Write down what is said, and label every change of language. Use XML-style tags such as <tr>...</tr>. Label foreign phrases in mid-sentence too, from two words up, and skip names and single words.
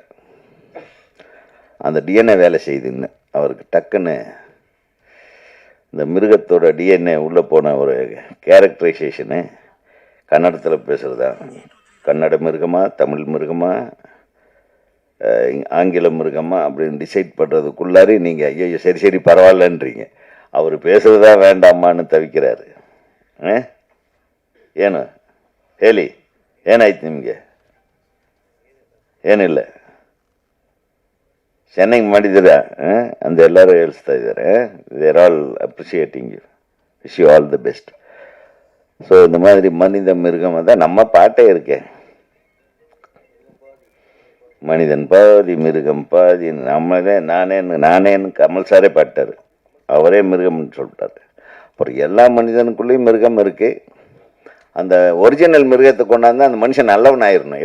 <ta>அந்த டிஎன்ஏ வேலை செய்யுதுன்னு அவருக்கு டக்குன்னு இந்த மிருகத்தோட டிஎன்ஏ உள்ளே போன ஒரு கேரக்டரைசேஷனு கன்னடத்தில் பேசுகிறதா, கன்னட மிருகமா தமிழ் மிருகமா ஆங்கில மிருகமா அப்படின்னு டிசைட் பண்ணுறதுக்குள்ளாரி நீங்கள் ஐயோ சரி பரவாயில்லன்றீங்க. அவர் பேசுகிறதா வேண்டாமான்னு தவிக்கிறாரு.</ta> <kn>ಏನು ಹೇಳಿ ಏನಾಯ್ತು ನಿಮಗೆ? ಏನಿಲ್ಲ, ಚೆನ್ನಾಗಿ ಮಾಡಿದ್ದೀರಾ ಅಂತ ಎಲ್ಲರೂ ಹೇಳ್ತಾ ಇದ್ದಾರೆ.</kn> <en>there all appreciating you, wish you all the best.</en> <ta>ஸோ இந்த மாதிரி மனித மிருகம் தான் நம்ம பாட்டே இருக்கே. மனிதன் பாதி மிருகம் பாதி. நானேன்னு கமல் சாரே பாட்டார். அவரே மிருகம்னு சொல்லிட்டாரு. அப்புறம் எல்லா மனிதனுக்குள்ளேயும் மிருகம் இருக்கு. அந்த ஒரிஜினல் மிருகத்தை கொண்டாந்து அந்த மனுஷன் நல்லவன் ஆயிடணும்.</ta>